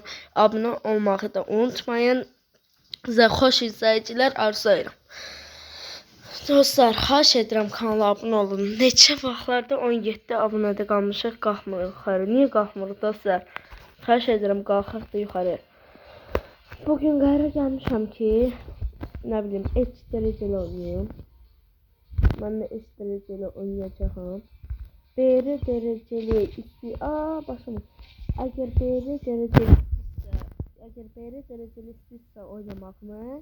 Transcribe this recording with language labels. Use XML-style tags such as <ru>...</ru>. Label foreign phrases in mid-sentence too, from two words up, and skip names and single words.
<az>Abunə olmağı da unutmayın. Sizə xoş izləyicilər arzulayıram. Dostlar, xahiş edirəm, kanala abunə olun. Neçə vaxtlarda 17 abunədə qalmışıq, qalxmırıq yuxarı. Niyə qalxmırıq dostlar? Xahiş edirəm, qalxaq da yuxarı. Bugün qərara gəlmişəm ki,</az> <tr>ne bileyim, H dereceli oynayayım. Ben de H dereceli oynayacağım. BR dereceli başım. Eğer BR dereceli sizse oynamak mı?</tr>